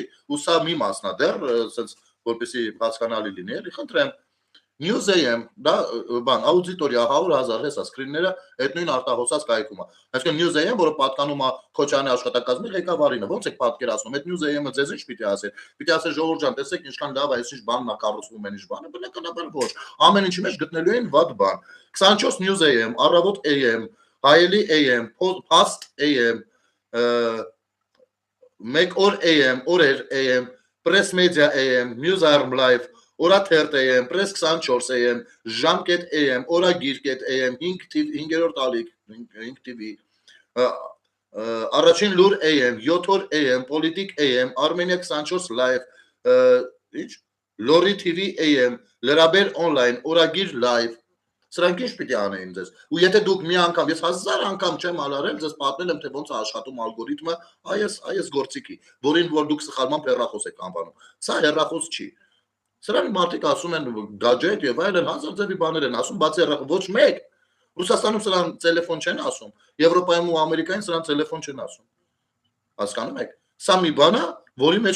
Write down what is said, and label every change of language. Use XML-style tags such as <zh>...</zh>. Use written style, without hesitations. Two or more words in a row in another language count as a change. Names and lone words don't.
<hy>ու սա մի մասն է դեռ, ասենց որպեսզի հասկանալի լինի, էլի խնդրեմ։ News AM, դա բան, աուդիտորիա 100,000 հեսա սկրինները այդ նույն արտահոսած կայքում է։ Այսինքն News AM, որը պատկանում է Քոչարյանի աշխատակազմի ղեկավարին, ոնց եք պատկերացնում, այդ News AM-ը ձեզ ինչ պիտի ասի։ Պիտի ասի ժողովուրդ ջան, տեսեք ինչքան լավ է, ինչ բանն է կառուցվում են, ինչ բանը, բնականաբար ոչ։ Ամեն ինչի մեջ գտնելու են վատ բան։ 24 News AM, Առավոտ AM, Հայելի AM, Post AM, 1 օր AM, օրեր AM, Press Media AM, News Arm Live, Օրաթերթ AM, Press 24 AM, Ժամկետ AM, Օրագիր AM, 5-րդ ալիք, 5 TV, Առաջին լուր AM, 7 օր AM, Պոլիտիկ AM, Armenia 24 Live, ինչ, Լորի TV AM, Լրաբեր online, Օրագիր live, սրանք ինչ պիտի անեին ձեզ։ Ու եթե դուք մի անգամ, ես 1000 անգամ չեմ ալարել, ձեզ պատմել եմ, թե ոնց է աշխատում ալգորիթմը, այս գործիքի, որին որ դուք սխալմամբ հեռախոս եք անվանում։ Սա հեռախոս չի։ Սրանք մարդիկ ասում են գաջետ եւ այլն, հազար ձևի բաներ են ասում, բացի հեռախոս, ոչ մեկ։ Ռուսաստանում սրան տելեֆոն չեն ասում, Եվրոպայում ու Ամերիկայում սրան տելեֆոն չեն ասում։ Հասկանում եք։ Սա մի բան է, որի մեջ</hy>